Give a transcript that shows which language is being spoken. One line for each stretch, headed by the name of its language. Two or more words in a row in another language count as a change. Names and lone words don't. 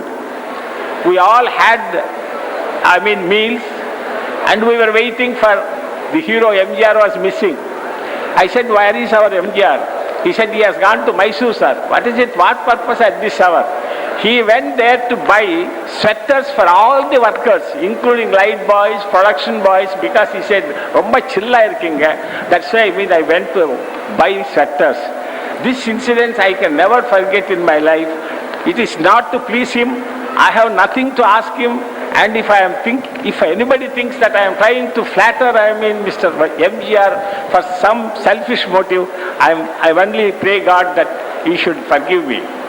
English: We all had, meals, and we were waiting for the hero. MGR was missing. I said, where is our MGR? He said, he has gone to Mysore, sir. What is it? What purpose at this hour? He went there to buy sweaters for all the workers, including light boys, production boys, because he said,
Tamil: ரொம்ப சில்லா இருக்கீங்க.
English: That's why I went to buy sweaters. This incident I can never forget in my life. It is not to please him. I have nothing to ask him. And if anybody thinks that I am trying to flatter, Mr. MGR for some selfish motive, I only pray God that he should forgive me.